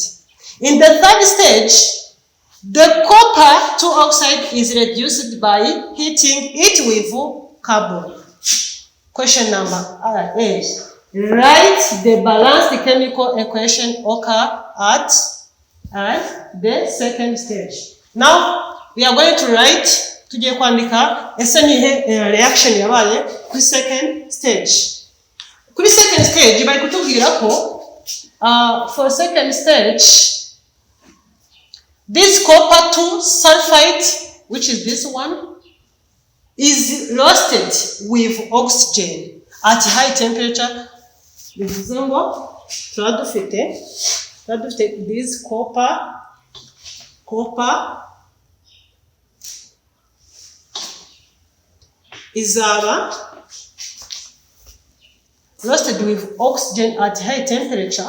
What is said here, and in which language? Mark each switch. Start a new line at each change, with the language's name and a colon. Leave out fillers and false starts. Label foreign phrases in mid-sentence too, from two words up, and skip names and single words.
English: In the third stage, the copper 2 oxide is reduced by heating it with carbon. Question number 8. Write the balanced chemical equation occur at the second stage. Now we are going to write
Kinyarwanda: tugiye kwandika ese nihe reaction yabaye kuri
English: second stage. Kuri second stage
Kinyarwanda: bari kutubwira ko
English: for second stage, this copper 2 sulfide, which is this one, is roasted with oxygen at high temperature. This copper is roasted with oxygen at high temperature.